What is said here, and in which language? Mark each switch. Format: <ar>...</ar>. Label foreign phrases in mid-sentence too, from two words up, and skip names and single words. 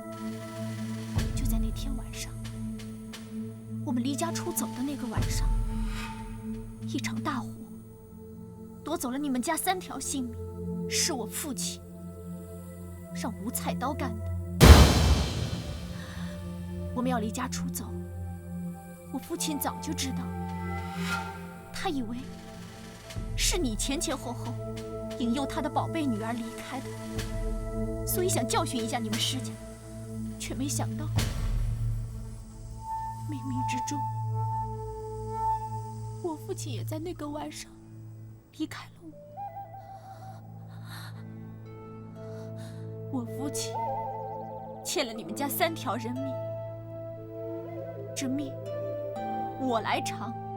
<zh>就在那天晚上，我们离家出走的那个晚上，一场大火夺走了你们家3条性命，是我父亲让吴菜刀干的。我们要離家出走，我父親早就知道，他以為是你前前後後引誘他的寶貝女兒離開的，所以想教訓一下你們施家，卻沒想到冥冥之中，我父親也在那個晚上離開了我。我父親欠了你們家3條人命，這命我來償。</zh>